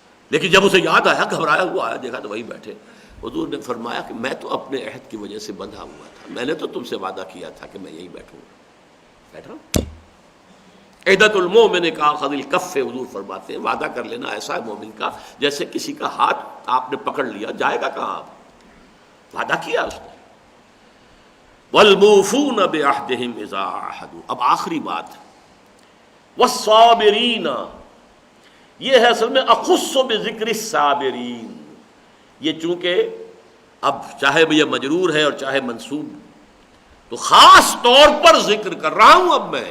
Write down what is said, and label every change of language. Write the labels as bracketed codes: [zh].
[ur] لیکن جب اسے یاد آیا، گھبرایا ہوا آیا، دیکھا تو وہی بیٹھے. حضور نے فرمایا کہ میں تو اپنے عہد کی وجہ سے بندھا ہوا تھا، میں نے تو تم سے وعدہ کیا تھا کہ میں یہیں بیٹھوں گا. بیٹھا. [ar] عہدۃ المؤمن کاخذ الکف، [ur] حضور فرماتے ہیں وعدہ کر لینا ایسا ہے مومن کا جیسے کسی کا ہاتھ آپ نے پکڑ لیا، جائے گا کہاں؟ آپ وعدہ کیا اس نے. [ar] والموفون بعہدہم اذا عاہدوا. [ur] اب آخری بات، والصابرین، یہ ہے اصل میں [ar] اخص بذکر الصابرین. [ur] یہ چونکہ اب چاہے یہ مجرور ہے اور چاہے منصوب، تو خاص طور پر ذکر کر رہا ہوں اب میں.